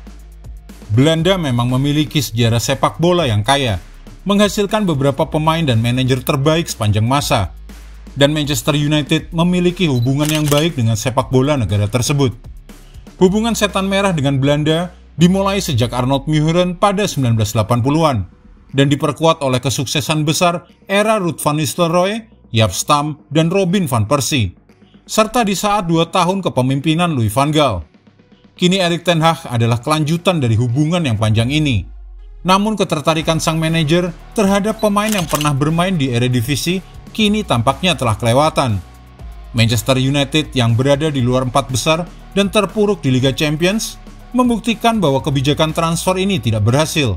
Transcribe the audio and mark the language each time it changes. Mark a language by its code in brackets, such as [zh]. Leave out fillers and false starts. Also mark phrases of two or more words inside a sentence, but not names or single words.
[id] Belanda memang memiliki sejarah sepak bola yang kaya, menghasilkan beberapa pemain dan manajer terbaik sepanjang masa, dan Manchester United memiliki hubungan yang baik dengan sepak bola negara tersebut. Hubungan Setan Merah dengan Belanda dimulai sejak Arnold Muren pada 1980-an, dan diperkuat oleh kesuksesan besar era Ruud van Nistelrooy, Jaap Stam, dan Robin van Persie, serta di saat 2 tahun kepemimpinan Louis van Gaal. Kini Erik ten Hag adalah kelanjutan dari hubungan yang panjang ini. Namun ketertarikan sang manajer terhadap pemain yang pernah bermain di Eredivisie kini tampaknya telah kelewatan. Manchester United yang berada di luar 4 besar dan terpuruk di Liga Champions membuktikan bahwa kebijakan transfer ini tidak berhasil.